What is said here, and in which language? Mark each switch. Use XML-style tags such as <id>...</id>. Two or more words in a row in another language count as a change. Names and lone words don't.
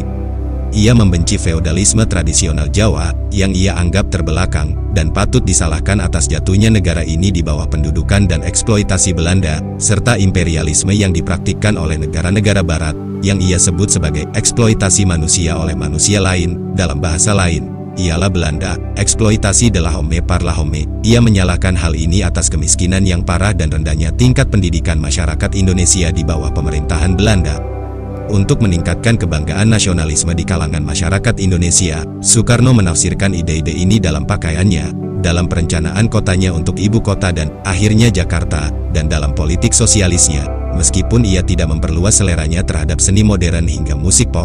<id>Ia membenci feodalisme tradisional Jawa, yang ia anggap terbelakang, dan patut disalahkan atas jatuhnya negara ini di bawah pendudukan dan eksploitasi Belanda, serta imperialisme yang dipraktikkan oleh negara-negara Barat, yang ia sebut sebagai eksploitasi manusia oleh manusia lain, dalam bahasa lain. Ialah Belanda, eksploitasi</id> <fr>de la homme par la homme.</fr> <id>Ia menyalahkan hal ini atas kemiskinan yang parah dan rendahnya tingkat pendidikan masyarakat Indonesia di bawah pemerintahan Belanda. Untuk meningkatkan kebanggaan nasionalisme di kalangan masyarakat Indonesia, Sukarno menafsirkan ide-ide ini dalam pakaiannya, dalam perencanaan kotanya untuk ibu kota dan akhirnya Jakarta, dan dalam politik sosialisnya, meskipun ia tidak memperluas seleranya terhadap seni modern hingga musik pop.</id>